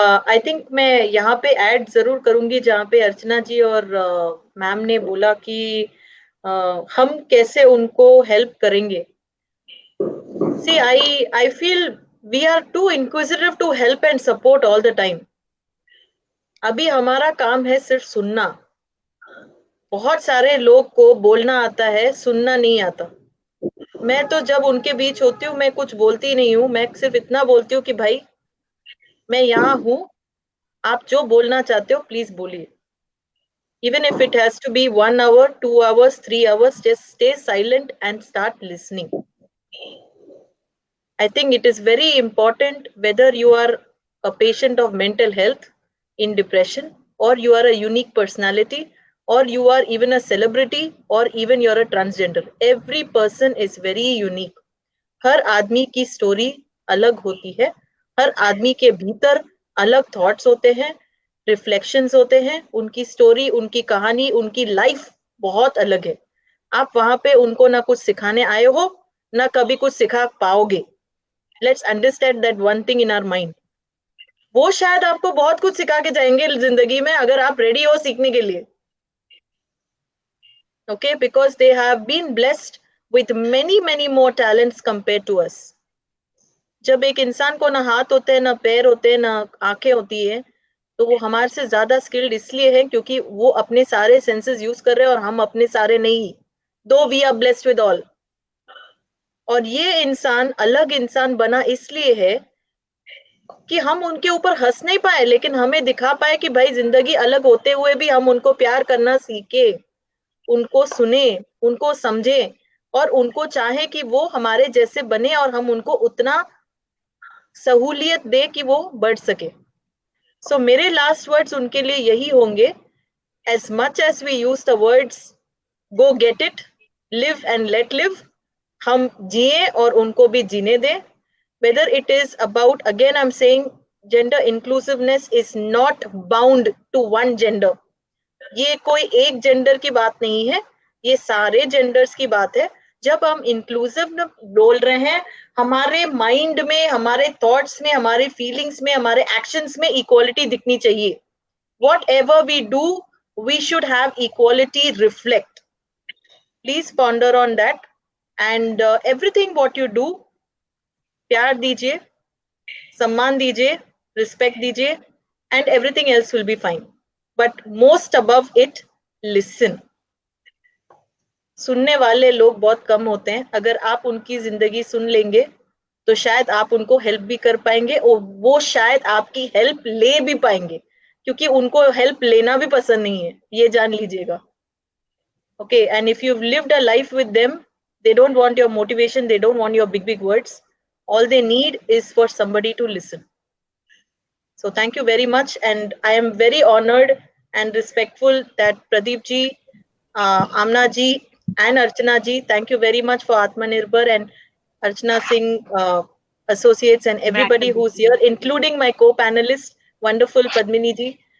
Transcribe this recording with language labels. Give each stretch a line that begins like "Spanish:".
Hindi: I think मैं यहाँ पे ऐड जरूर करूंगी जहाँ पे अर्चना जी और मैम ने बोला कि हम कैसे उनको हेल्प करेंगे।
English: See, I feel we are too inquisitive to help and support all the time.
Hindi: अभी हमारा काम है सिर्फ सुनना। बहुत सारे लोग को बोलना आता है, सुनना नहीं आता। मैं तो जब उनके बीच होती हूँ मैं कुछ बोलती नहीं हूँ, मैं सिर्फ इतना बोलती हूँ कि भाई मैं यहाँ हूँ, आप जो बोलना चाहते हो प्लीज बोलिए।
English: Even if it has to be 1 hour, 2 hours, 3 hours, just stay silent and start listening. I think it is very important whether you are a patient of mental health in depression, or you are a unique personality, or you are even a celebrity, or even you're a transgender. Every person is very unique.
Hindi: हर आदमी की story अलग होती है, हर आदमी के भीतर अलग thoughts होते हैं, रिफ्लेक्शंस होते हैं, उनकी स्टोरी, उनकी कहानी, उनकी लाइफ बहुत अलग है। आप वहां पे उनको ना कुछ सिखाने आए हो, ना कभी कुछ सिखा पाओगे।
English: Let's understand that one thing in our mind.
Hindi: वो शायद आपको बहुत कुछ सिखा के जाएंगे जिंदगी में अगर आप रेडी हो सीखने के लिए।
English: Okay, because they have been blessed with many more talents compared to us.
Hindi: जब एक इंसान को ना हाथ होते हैं, ना पैर होते हैं, ना आंखें होती है, तो वो हमारे से ज्यादा स्किल्ड इसलिए है क्योंकि वो अपने सारे सेंसेस यूज कर रहे हैं और हम अपने सारे नहीं।
English: Though we are blessed with all.
Hindi: और ये इंसान अलग इंसान बना इसलिए है कि हम उनके ऊपर हंस नहीं पाए, लेकिन हमें दिखा पाए कि भाई जिंदगी अलग होते हुए भी हम उनको प्यार करना सीखे, उनको सुने, उनको समझे और उनको चाहे कि वो हमारे जैसे बने और हम उनको उतना सहूलियत दे कि वो बढ़ सके। सो मेरे लास्ट वर्ड्स उनके लिए यही होंगे,
English: as much as we use the words go get it, live and let live,
Hindi: हम जिए और उनको भी जीने दें।
English: Whether it is about, again I'm saying, gender inclusiveness is not bound to one gender.
Hindi: ये कोई एक जेंडर की बात नहीं है, ये सारे जेंडर्स की बात है। जब हम इंक्लूसिव बोल रहे हैं, हमारे माइंड में, हमारे थॉट्स में, हमारे फीलिंग्स में, हमारे एक्शंस में इक्वालिटी दिखनी चाहिए।
English: Whatever we do, we should have equality reflect. Please ponder on that, and everything what you do,
Hindi: प्यार दीजिए, सम्मान दीजिए, रिस्पेक्ट दीजिए,
English: and everything else will be fine. But most above it, listen.
Hindi: सुनने वाले लोग बहुत कम होते हैं। अगर आप उनकी जिंदगी सुन लेंगे तो शायद आप उनको हेल्प भी कर पाएंगे और वो शायद आपकी हेल्प ले भी पाएंगे, क्योंकि उनको हेल्प लेना भी पसंद नहीं है, ये जान लीजिएगा।
English: Okay, and if you've lived a life with them, they don't want your motivation, they don't want your big words. All they need is for somebody to listen. So thank you very much, and I am very honored and respectful that Pradeep ji, Amna ji, and Archana ji, thank you very much for Atmanirbhar and Archana Singh associates and everybody who's here, including my co-panelist, wonderful Padmini ji.